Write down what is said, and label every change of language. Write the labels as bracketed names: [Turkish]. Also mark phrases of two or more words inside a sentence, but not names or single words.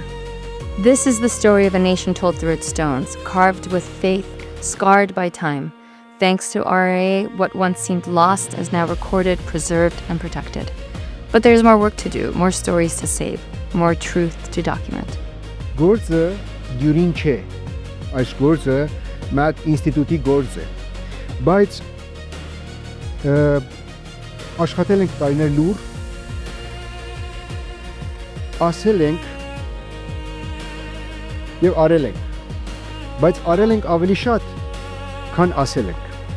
[English] This is the story of a nation told through its stones, carved with faith, scarred by time. Thanks to RAA, what once seemed lost is now recorded, preserved, and protected. But there's more work to do, more stories to save, more truth to document. [Armenian] Գործը դյուրին չէ, այս գործը մատ ինստիտուտի գործ է, բայց աշխատել ենք տարիներ լուր, ասել ենք և արել ենք, բայց արել ենք ավելի շատ, քան ասել ենք։